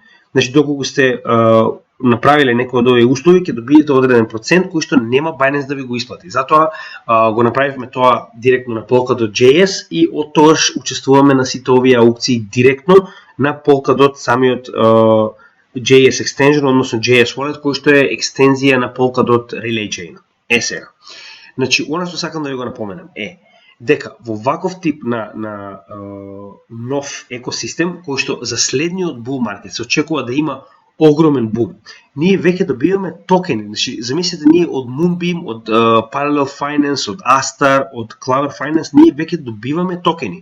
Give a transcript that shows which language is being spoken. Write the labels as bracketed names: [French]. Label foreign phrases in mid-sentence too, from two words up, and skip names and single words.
[Macedonian] Значи доколку сте направиле некои од овие услови, ќе добиете одреден процент кој што нема Binance да ви го исплати. Затоа го направивме тоа директно на Polkadot.js и од тогаш учествуваме на сите овие аукции директно на Polkadot самиот [English] JS extension, [Macedonian] односно [English] JS wallet, [Macedonian] кој што е екстензија на Polkadot [English] relay chain. [Macedonian] Сега. Значи, она што сакам да ви го напоменам е дека во ваков тип на нов екосистем, кој што за следниот [English] bull market [Macedonian] се очекува да има огромен бум, ние веќе добиваме токени. Значи, замислете, ние од Moonbeam, од Parallel Finance, од Astar, од Clover Finance, ние веќе добиваме токени.